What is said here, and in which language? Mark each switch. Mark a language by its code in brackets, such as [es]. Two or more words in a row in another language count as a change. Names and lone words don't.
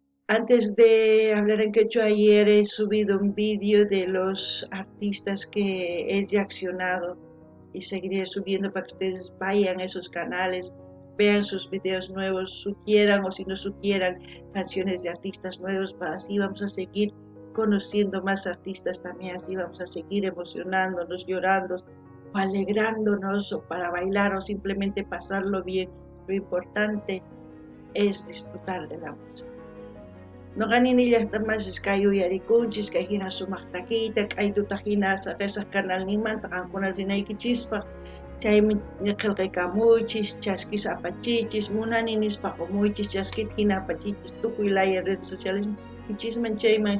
[es] Antes de hablar en quechua, ayer he subido un vídeo de los artistas que he reaccionado y seguiré subiendo para que ustedes vayan a esos canales, vean sus videos nuevos, sugieran o si no sugieran canciones de artistas nuevos, así vamos a seguir conociendo más artistas también, así vamos a seguir emocionándonos, llorando o alegrándonos o para bailar o simplemente pasarlo bien. Lo importante es disfrutar de la música. [qu] Noqanini llaqtamasis kay uyarikunchis kay hina sumaq takiyta k'aytuta hina risaq kanalninmanta qankuna rinaykichispa chaymi qillqaykamuychis chaskisa apachichis munani nispa qumuychis chaskita hina apachichis tukuy laya [es] redes sociales [qu] kichisman chayman